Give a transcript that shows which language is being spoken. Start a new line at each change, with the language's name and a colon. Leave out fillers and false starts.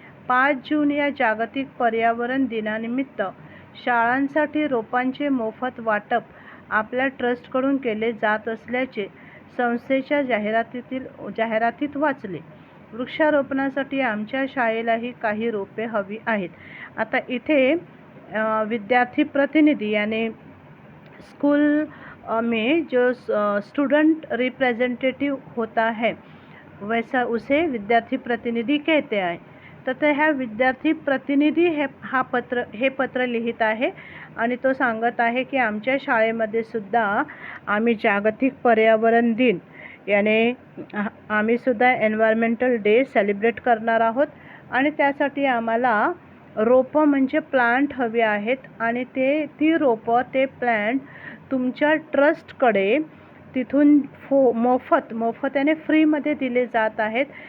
Marathi: 5 जून या जागतिक पर्यावरण दिनानिमित्त शाळांसाठी रोपांचे मोफत वाटप आपल्या ट्रस्टकडून केले जात असल्याचे संस्थेच्या जाहिरातीत वाचले. वृक्षारोपणासाठी आमच्या शाळेलाही काही रोपे हवी आहेत. आता इथे
Hindi: विद्यार्थी प्रतिनिधी यानी स्कूल में जो स्टूडेंट रिप्रेजेंटेटिव होता है, वैसा उसे विद्यार्थी प्रतिनिधी कहते हैं.
Marathi: तर ह्या विद्यार्थी प्रतिनिधी हे पत्र लिहित आहे आणि तो सांगत आहे की आमच्या शाळेमध्ये सुद्धा आम्ही जागतिक पर्यावरण दिन याने आम्ही सुद्धा एन्व्हायरमेंटल डे सेलिब्रेट करणार आहोत आणि त्यासाठी आम्हाला रोपं म्हणजे प्लांट हवी आहेत आणि ती रोपं ते प्लांट तुमच्या ट्रस्टकडे तिथून मोफत याने फ्रीमध्ये दिले जात आहेत.